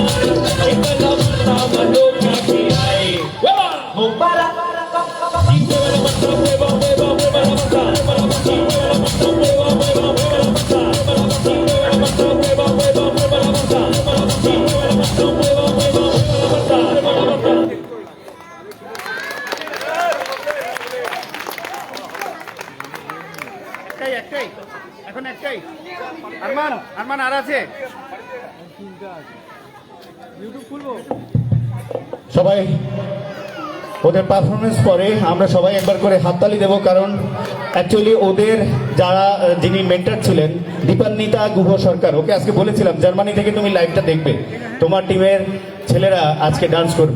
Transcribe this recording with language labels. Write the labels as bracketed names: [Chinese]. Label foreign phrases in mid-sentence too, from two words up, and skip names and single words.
[Spanish] Esta es la Marta más loca que hay. ¡Hueva! Y mueve la Marta, mueva, mueva, mueva la Marta, mueva la Marta, mueva la Marta, mueva, mueva, mueva la Marta, mueva la Marta, mueva la Marta, mueva, mueva, mueva la Marta, mueva la Marta, mueva la Marta, mueva, mueva, mueva la Marta, mueva la Marta. [Bangla] এখন একটাই আরমান আর আছে, সবাই ওদের পারফরমেন্স পরে আমরা সবাই একবার করে হাততালি দেবো, কারণ অ্যাকচুয়ালি ওদের যারা যিনি মেন্টর ছিলেন দীপান্বিতা গুহ সরকার, ওকে আজকে বলেছিলাম জার্মানি থেকে তুমি লাইভটা দেখবে, তোমার টিমের ছেলেরা আজকে ডান্স করবে।